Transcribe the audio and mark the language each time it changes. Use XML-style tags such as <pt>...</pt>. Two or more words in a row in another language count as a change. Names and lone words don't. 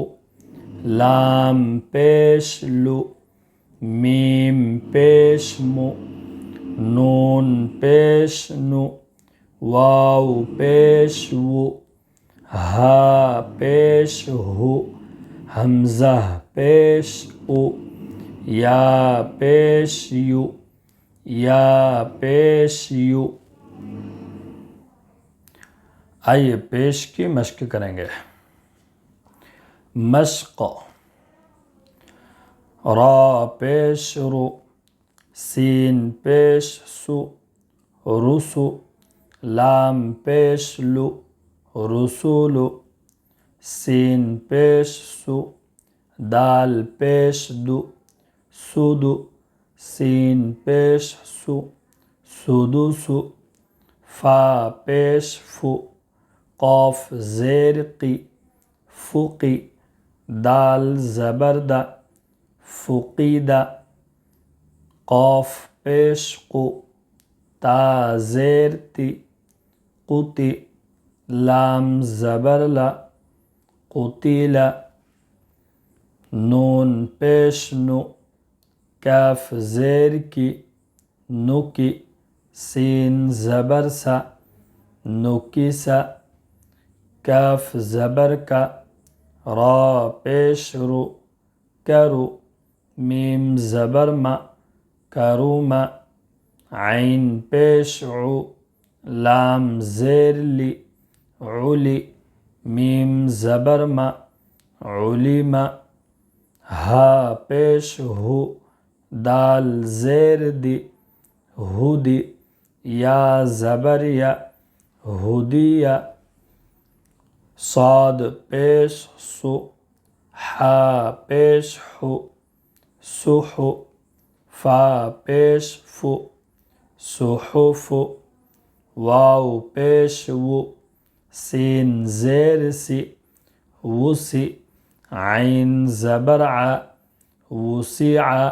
<ur>لام پیش لو، میم پیش مو، نون پیش نو، واو پیش وو، ہا پیش ہو، حمزہ پیش او، یا پیش یو، یا پیش یو۔ آئیے پیش کی مشق کریں گے۔ مشق: را پیش رو، سین پیش سو، رسو لام پیش لو رسول سین پیش سو دال پیش دو سدو سین پیش سو سدوسو فا پیش فو قاف زیر قی فقی دال زبردہ فقیدہ قاف پیش قو تا زیر تی قتی لام زبرلا قتیلا نون پیش نو کاف زیر کی نکی سین زبر سا نکیسا کاف زبر کا را پیش رو کرو میم زبر ما کروما عین پیش عو لام زیر لی علی میم زبر ما علیما ہا پیش ہو دال زیر دی ہدی یا زبر یا ہدیہ صاد پیش سو حا پیش حو سحو فا پیش فو سحف واو پیش وو سین زیر سی وسی عین زبر ع وسیع</ur>